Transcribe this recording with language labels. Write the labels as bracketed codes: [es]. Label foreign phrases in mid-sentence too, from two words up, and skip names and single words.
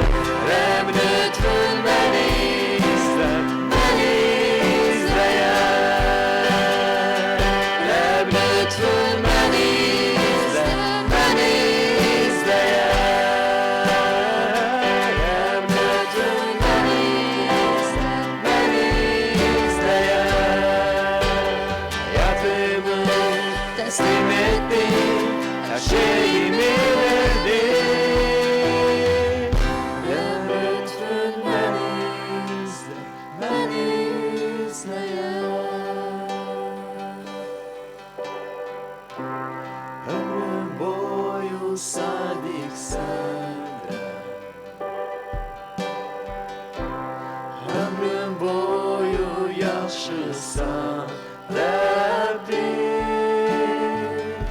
[az] Rəhm lütfün məni izlər, məni izləyər. Rəhm lütfün məni izlər, məni izləyər. Rəhm lütfün məni izlər, məni izləyər. [tr] Hayatımı teslim ettim, her şeyimi verdim. [az] Rəhm lütfün məni izlər, məni izləyər. Ömrüm boyu sadiq sənlə, ömrüm boyu yaxşısan Rəbbim.